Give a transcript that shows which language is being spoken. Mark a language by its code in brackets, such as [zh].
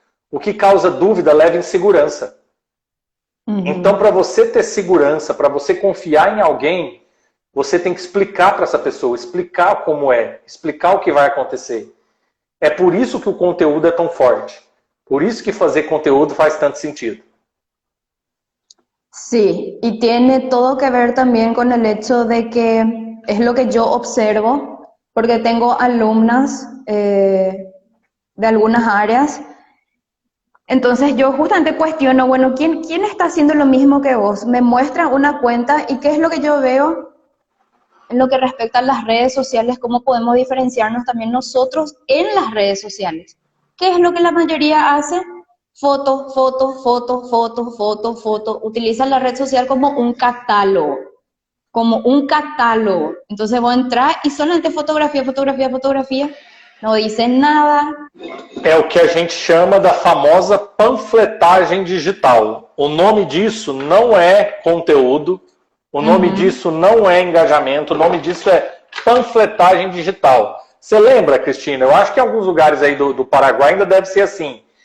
[pt] O que causa dúvida leva insegurança. Então, para você ter segurança, para você confiar em alguém, você tem que explicar para essa pessoa, explicar como é, explicar o que vai acontecer. É por isso que o conteúdo é tão forte. Por isso que fazer conteúdo faz tanto sentido. [es] Sí, y tiene todo que ver también con el hecho de que es lo que yo observo, porque tengo alumnas de algunas áreas. Entonces yo justamente cuestiono, bueno, ¿quién está haciendo lo mismo que vos? Me muestra una cuenta y ¿qué es lo que yo veo en lo que respecta a las redes sociales? ¿Cómo podemos diferenciarnos también nosotros en las redes sociales? ¿Qué es lo que la mayoría hace? Foto, foto, foto, foto, foto, foto. Utilizan la red social como un catálogo. Como un catálogo. Entonces vos entras y solamente fotografía, fotografía, fotografía. no dicen nada. [pt] É o que a gente chama da famosa panfletagem digital. O nome disso não é conteúdo, o nome disso não é engajamento, o nome disso é panfletagem digital. Você lembra, Cristina? Eu acho que em alguns lugares aí do Paraguai ainda deve ser assim.